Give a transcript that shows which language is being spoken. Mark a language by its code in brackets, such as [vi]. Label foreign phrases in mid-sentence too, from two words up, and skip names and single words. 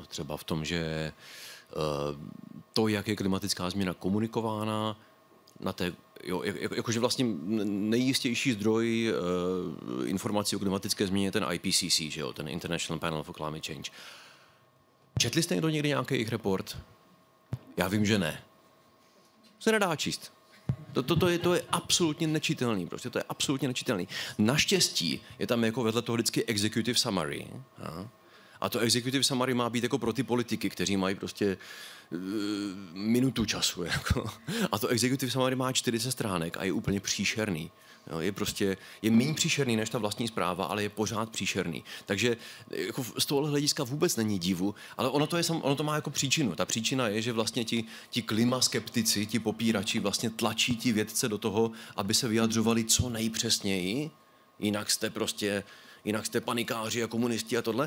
[cs] Třeba v tom, že to, jak je klimatická změna komunikována, jakože vlastně nejjistější zdroj informací o klimatické změně je ten IPCC, že jo, ten International Panel for Climate Change. Četli jste někdo někdy nějaký jejich report? Já vím, že ne. Se nedá číst. To je absolutně nečitelný, prostě to je absolutně nečitelný. Naštěstí je tam jako vedle toho vždycky [en] executive summary. [cs] A to [en] executive summary [cs] má být jako pro ty politiky, kteří mají prostě minutu času. Jako. A to [en] executive summary [cs] má 40 stránek a je úplně příšerný. Jo, je méně příšerný než ta vlastní zpráva, ale je pořád příšerný. Takže jako z tohohle hlediska vůbec není divu, ale ono to má jako příčinu. Ta příčina je, že vlastně ti klimaskeptici, ti popírači vlastně tlačí ti vědce do toho, aby se vyjadřovali co nejpřesněji, jinak jste panikáři a komunisti a tohle.